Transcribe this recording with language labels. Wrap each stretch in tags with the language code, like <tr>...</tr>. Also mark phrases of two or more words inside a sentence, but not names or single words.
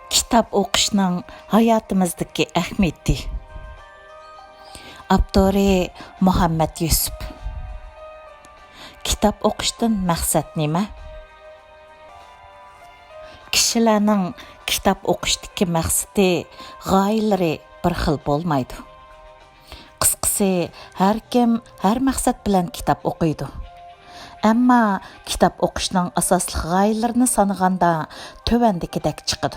<ug>كىتاب ئوقۇشنىڭ ھاياتىمىزدىكى ئەھمىيىتى. Aptori مۇھەممەد يۈسۈپ. كىتاب ئوقۇشتىن مەقسەت نېمە؟</ug> <uz>Kishilarning kitob o'qishdagi maqsadi, g'oyalari bir xil bo'lmaydi. Qisqasi, har kim har maqsad bilan kitob o'qiydi. Ammo kitob o'qishning asosli g'oyalarini sanaganda tövandagidek chiqadi.</uz>